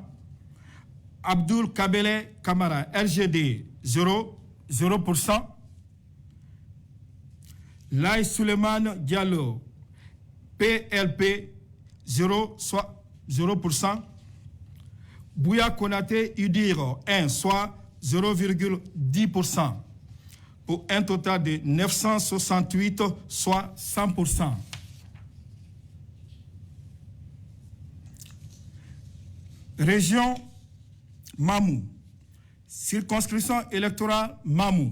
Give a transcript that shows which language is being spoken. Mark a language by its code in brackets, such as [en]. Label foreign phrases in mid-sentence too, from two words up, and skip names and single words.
[fr] Abdul Kabele Kamara RGD 0%. Lai Suleiman Diallo PLP 0, soit 0%. Bouya Konate Udiro 1, soit 0,10%. Pour un total de 968, soit 100%. Région Mamou. Circonscription électorale Mamou.